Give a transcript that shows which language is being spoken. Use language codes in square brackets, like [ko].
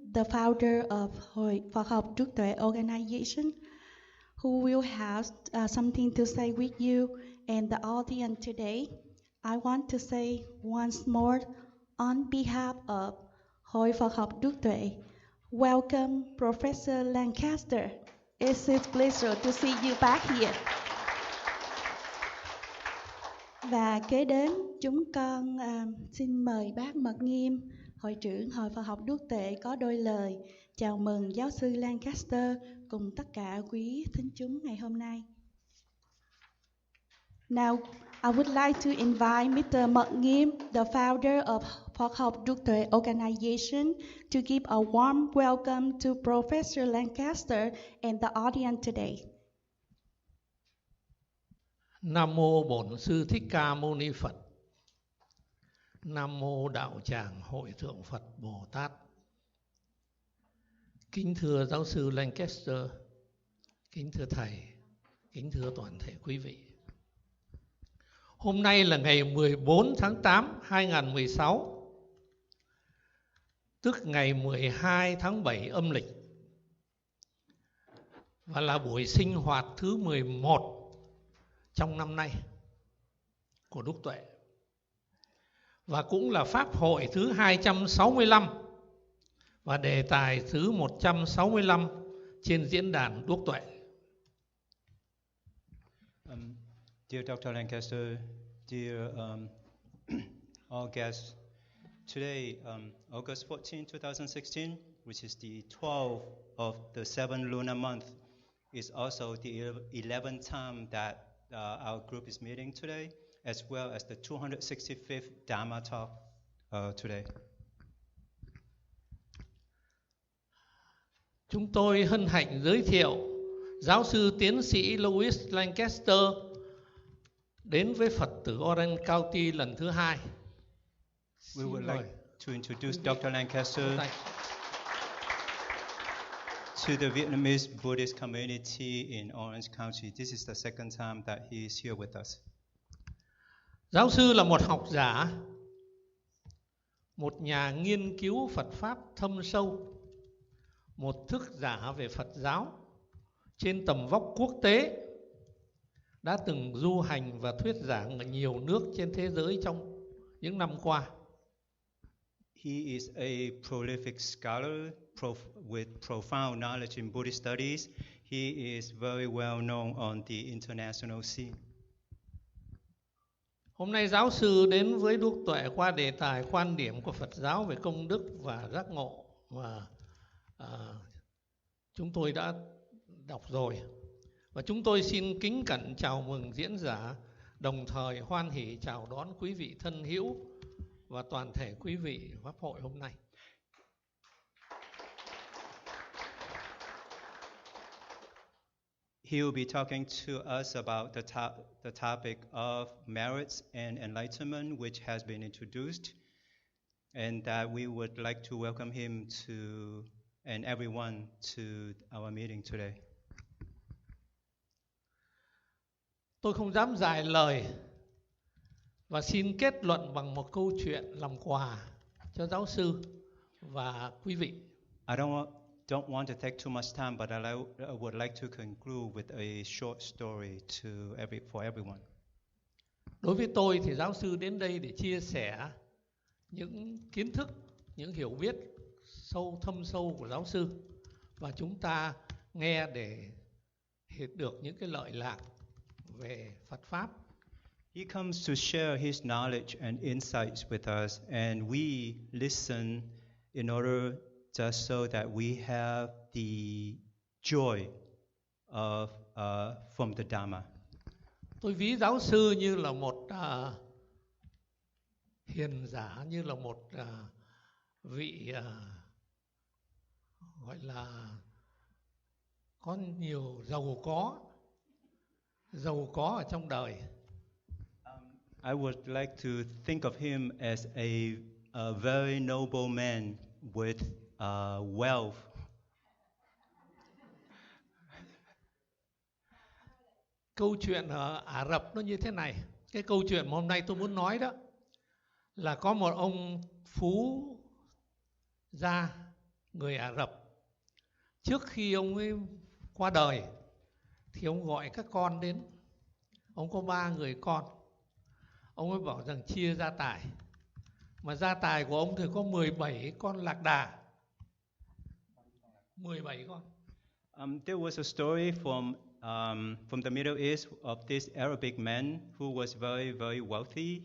[en] the founder of Hội Phật học Đức Tuệ organization, who will have something to say with you and the audience today. I want to say once more, on behalf of Hội Phật học Đức Tuệ, welcome Professor Lancaster. It's a pleasure to see you back here. [vi] Và kế đến chúng con xin mời bác Mật Nghiêm, Hội trưởng Hội Phật học Đức Tuệ có đôi lời chào mừng giáo sư Lancaster cùng tất cả quý thính chúng ngày hôm nay. [en] Now, I would like to invite Mr. Mật Nghiêm, the founder of Phật học Đức Tuệ organization, to give a warm welcome to Professor Lancaster and the audience today. [vi] Nam mô Bổn Sư Thích Ca Mâu Ni Phật. Nam mô Đạo Tràng Hội Thượng Phật Bồ Tát. Kính thưa giáo sư Lancaster, kính thưa thầy, kính thưa toàn thể quý vị. Hôm nay là ngày 14 tháng 8 2016, tức ngày 12 tháng 7 âm lịch, và là buổi sinh hoạt thứ 11 trong năm nay của Đức Tuệ, và cũng là pháp hội thứ 265 và đề tài thứ 165 trên diễn đàn Đuốc Tuệ. [en] Dear Dr. Lancaster, dear all guests, today, August 14, 2016, which is the 12th of the 7th lunar month, is also the 11th time that our group is meeting today, as well as the 265th Dharma talk today. [vi] Chúng tôi hân hạnh giới thiệu giáo sư tiến sĩ Louis Lancaster đến với Phật tử Orange County lần thứ 2. [en] We would like to introduce Dr. Lancaster to the Vietnamese Buddhist community in Orange County. This is the second time that he is here with us. [vi] Giáo sư là một học giả, một nhà nghiên cứu Phật Pháp thâm sâu, một thức giả về Phật giáo trên tầm vóc quốc tế, đã từng du hành và thuyết giảng ở nhiều nước trên thế giới trong những năm qua. [en] He is a prolific scholar with profound knowledge in Buddhist studies. He is very well known on the international scene. [vi] Hôm nay giáo sư đến với Đuốc Tuệ qua đề tài quan điểm của Phật giáo về công đức và giác ngộ, và chúng tôi đã đọc rồi. Và chúng tôi xin kính cẩn chào mừng diễn giả, đồng thời hoan hỷ chào đón quý vị thân hữu và toàn thể quý vị pháp hội hôm nay. [en] He will be talking to us about the topic of merits and enlightenment, which has been introduced, and that we would like to welcome him to and everyone to our meeting today. [vi] Tôi không dám dài lời và xin kết luận bằng một câu chuyện làm quà cho giáo sư và quý vị. [en] I don't want to take too much time, but I would like to conclude with a short story for everyone. [vi] Đối với tôi thì giáo sư đến đây để chia sẻ những kiến thức, những hiểu biết thâm sâu của giáo sư, và chúng ta nghe để hiểu được những cái lợi lạc về Phật Pháp. [en] He comes to share his knowledge and insights with us, and we listen in order just so that we have the joy of from the Dharma. [vi] Tôi ví giáo sư như là một hiền giả, như là một vị gọi là có nhiều giàu có ở trong đời. [en] I would like to think of him as a very noble man with wealth. [vi] Câu chuyện ở Ả Rập nó như thế này. Cái câu chuyện mà hôm nay tôi muốn nói đó là có một ông phú gia người Ả Rập. Trước khi ông ấy qua đời thì ông gọi các con đến. Ông có 3 người con. Ông ấy bảo rằng chia gia tài. Mà gia tài của ông thì có 17 con lạc đà. 17 con. [en] There was a story from the Middle East of this Arabic man who was very, very wealthy.